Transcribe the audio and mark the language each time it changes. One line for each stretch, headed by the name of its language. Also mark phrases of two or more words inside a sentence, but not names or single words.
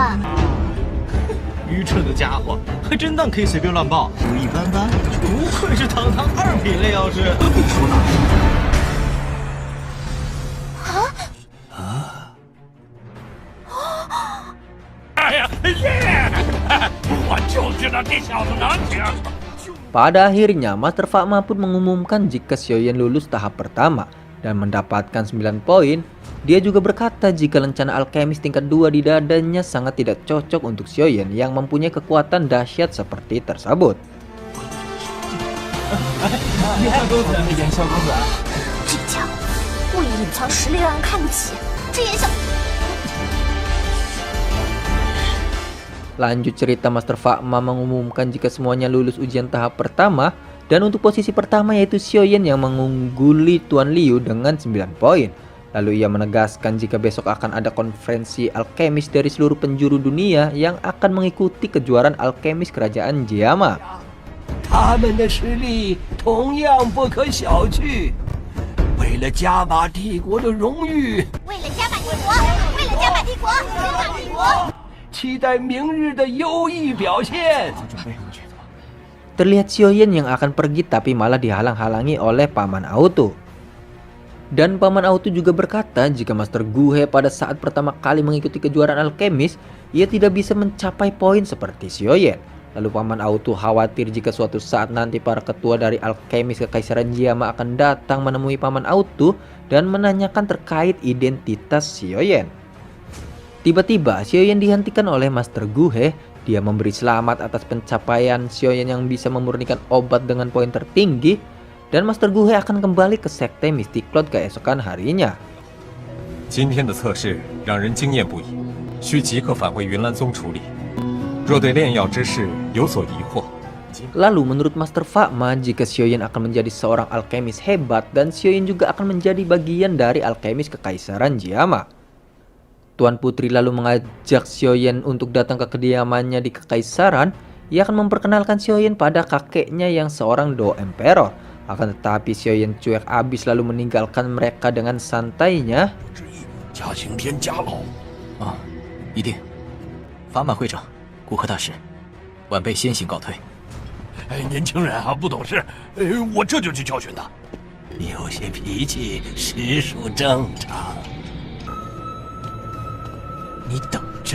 Chinese: 愚蠢的家伙，还真当可以随便乱报。一般般，不愧是堂堂2品炼药师。你说呢？哎呀，耶！我就知道这小子能行。
Indonesian: Pada akhirnya, Master Fakma pun mengumumkan jika Xiaoyan lulus tahap pertama dan mendapatkan 9 poin. Dia juga berkata jika lencana alkemis tingkat 2 di dadanya sangat tidak cocok untuk Xiaoyan yang mempunyai kekuatan dahsyat seperti tersebut.
Chinese: 这家伙故意隐藏实力让人看不起，这眼小。
Indonesian: Lanjut cerita, Master Fakma mengumumkan jika semuanya lulus ujian tahap pertama, dan untuk posisi pertama yaitu Xiaoyan yang mengungguli Tuan Liu dengan 9 poin. Lalu ia menegaskan jika besok akan ada konferensi alkemis dari seluruh penjuru dunia yang akan mengikuti kejuaraan alkemis kerajaan Jiama.
Chinese: 他们的实力同样不可小觑。为了加玛帝国的荣誉，为了加玛帝国，为了加玛帝国，加玛帝国。期待明日的优异表现。
Indonesian: Terlihat Xiaoyan yang akan pergi tapi malah dihalang-halangi oleh Paman Auto. Dan Paman Auto juga berkata jika Master Guhe pada saat pertama kali mengikuti kejuaraan alkemis, ia tidak bisa mencapai poin seperti Xiaoyan. Lalu Paman Auto khawatir jika suatu saat nanti para ketua dari alkemis Kekaisaran Jiama akan datang menemui Paman Auto dan menanyakan terkait identitas Xiaoyan. Tiba-tiba Xiaoyan dihentikan oleh Master Guhe. Dia memberi selamat atas pencapaian Xiaoyan yang bisa memurnikan obat dengan poin tertinggi, dan Master Guhe akan kembali ke sekte Mystic Cloud keesokan harinya.
Chinese: 今天的测试让人惊艳不已，需即刻返回云岚宗处理。若对炼药之事有所疑惑，
Indonesian: Lalu menurut Master Fakma, jika Xiaoyan akan menjadi seorang alkemis hebat dan Xiaoyan juga akan menjadi bagian dari alkemis Kekaisaran Jiama. Tuan Putri lalu mengajak Xiaoyan untuk datang ke kediamannya di Kekaisaran. Ia akan memperkenalkan Xiaoyan pada kakeknya yang seorang
English: Do Emperor.
Indonesian: Akan tetapi Xiaoyan cuek abis lalu meninggalkan mereka dengan santainya.
Chinese: 加刑天加老。啊，一定。法满会长，古贺大使，晚辈先行告退。哎，年轻人啊，不懂事，我这就去教训他。有些脾气实属正常。你等着。